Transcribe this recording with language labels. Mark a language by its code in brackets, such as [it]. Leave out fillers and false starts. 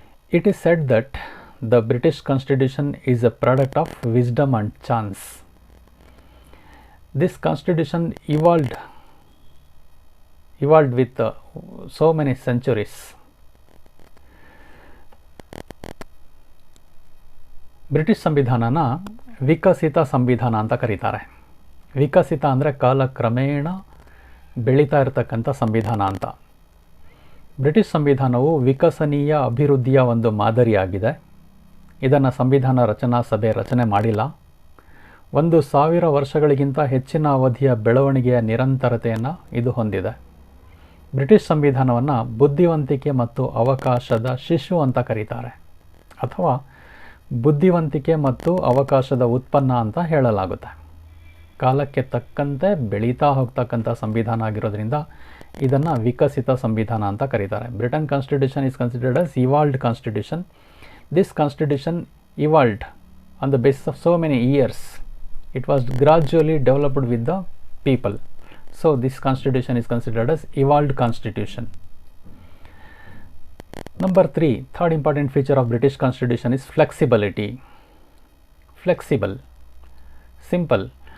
[en] It is said that the British Constitution is a product of wisdom and chance. This constitution evolved with so many centuries. [kn] British ಸಂವಿಧಾನನ ವಿಕಸಿತ ಸಂವಿಧಾನ ಅಂತ ಕರೀತಾರೆ. ವಿಕಸಿತ ಅಂದರೆ ಕಾಲಕ್ರಮೇಣ ಬೆಳೀತಾ ಇರತಕ್ಕಂಥ ಸಂವಿಧಾನ ಅಂತ. ಬ್ರಿಟಿಷ್ ಸಂವಿಧಾನವು ವಿಕಸನೀಯ ಅಭಿವೃದ್ಧಿಯ ಒಂದು ಮಾದರಿಯಾಗಿದೆ. ಇದನ್ನು ಸಂವಿಧಾನ ರಚನಾ ಸಭೆ ರಚನೆ ಮಾಡಿಲ್ಲ. 1,000 ವರ್ಷಗಳಿಗಿಂತ ಹೆಚ್ಚಿನ ಅವಧಿಯ ಬೆಳವಣಿಗೆಯ ನಿರಂತರತೆಯನ್ನು ಇದು ಹೊಂದಿದೆ. ಬ್ರಿಟಿಷ್ ಸಂವಿಧಾನವನ್ನು ಬುದ್ಧಿವಂತಿಕೆ ಮತ್ತು ಅವಕಾಶದ ಶಿಶು ಅಂತ ಕರೀತಾರೆ, ಅಥವಾ ಬುದ್ಧಿವಂತಿಕೆ ಮತ್ತು ಅವಕಾಶದ ಉತ್ಪನ್ನ ಅಂತ ಹೇಳಲಾಗುತ್ತೆ. ಕಾಲಕ್ಕೆ ತಕ್ಕಂತೆ ಬೆಳೀತಾ ಹೋಗ್ತಕ್ಕಂಥ ಸಂವಿಧಾನ ಆಗಿರೋದ್ರಿಂದ ಇದನ್ನು ವಿಕಸಿತ ಸಂವಿಧಾನ ಅಂತ ಕರೀತಾರೆ. [en] Britain constitution is considered as evolved constitution. This constitution evolved on the basis of so many years. It was gradually developed with the people. So this constitution is considered as evolved constitution. Number 3, third important feature of British Constitution is flexibility. Flexible. Simple.